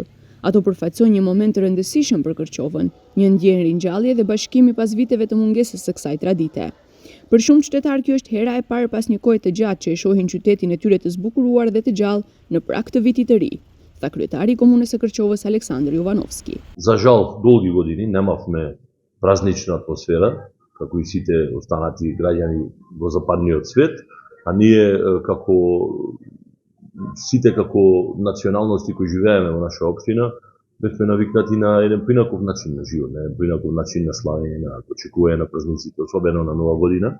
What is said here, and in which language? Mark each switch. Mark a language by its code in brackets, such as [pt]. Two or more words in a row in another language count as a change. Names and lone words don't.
[sq] Ato përfaqësojnë një moment të rëndësishëm për Kërqovën, një ndjenjë ringjallje dhe bashkimi pas viteve të mungesës së kësaj tradite. Për shumë qytetarë kjo është hera e parë pas një kohe të gjatë që e shohin qytetin e tyre të zbukuruar dhe të gjallë në prag të vitit të ri, tha kryetari i Komunës së Kërqovës Aleksandar Jovanovski. [mk] За жал, долги години немавме празнична атмосфера, како и сите останати граѓани во западниот свет, а ние сите како националности кои живееме во наша општина, бевме навикнати на еден поинаков начин на живот, на еден поинаков начин на славење, на очекување на празниците, особено на Нова година.